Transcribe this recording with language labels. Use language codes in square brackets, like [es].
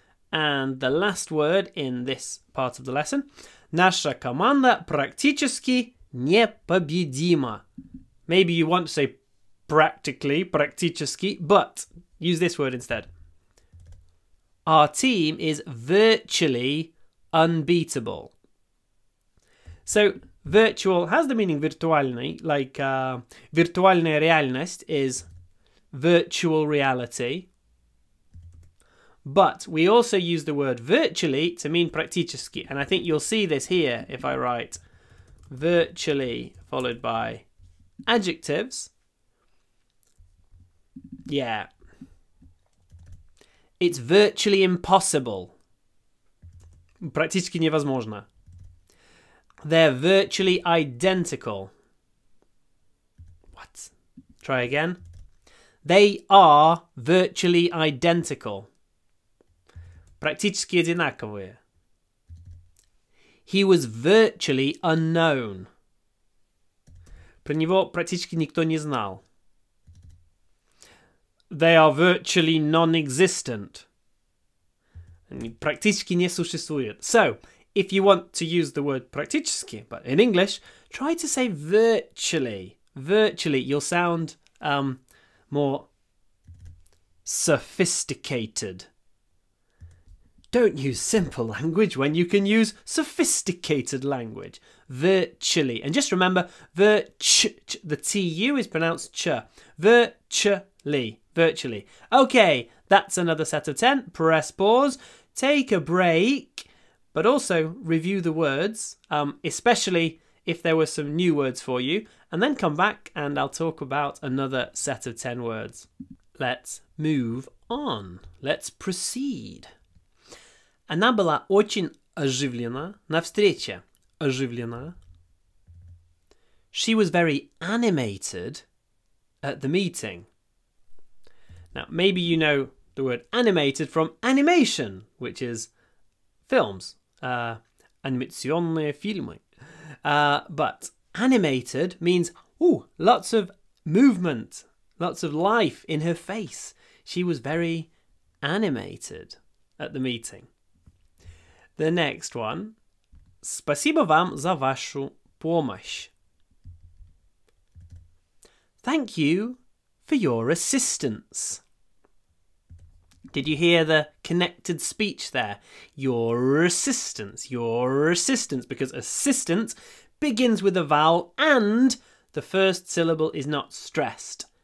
[en] And the last word in this part of the lesson. [ru] Наша команда практически непобедима. [en] Maybe you want to say practically, практически, but use this word instead. Our team is virtually unbeatable. So, virtual has the meaning virtuальный, like [ru] виртуальная реальность [en] is virtual reality. But we also use the word virtually to mean практически. And I think you'll see this here if I write virtually followed by adjectives. Yeah. It's virtually impossible. [ru] Практически невозможно. [en] They're virtually identical. What? Try again. They are virtually identical. [ru] Практически одинаковые. [en] He was virtually unknown. [ru] Про него практически никто не знал. [en] They are virtually non-existent. [ru] Практически не существует. [en] So, if you want to use the word практически, but in English, try to say virtually. Virtually, you'll sound more sophisticated. Don't use simple language when you can use sophisticated language. Virtually. And just remember, the TU is pronounced ch. Virtually. Virtually. Okay, that's another set of 10. Press pause. Take a break. But also review the words, especially if there were some new words for you. And then come back and I'll talk about another set of 10 words. Let's move on. Let's proceed. [ru] Она была очень оживлена на встрече. Оживлена. [en] She was very animated at the meeting. Now, maybe you know the word animated from animation, which is films. [ru] Анимационные фильмы. [en] But animated means, lots of movement, lots of life in her face. She was very animated at the meeting. The next one. [ru] Спасибо вам за вашу помощь. [en] Thank you for your assistance. Did you hear the connected speech there? Your assistance, because assistant begins with a vowel and the first syllable is not stressed.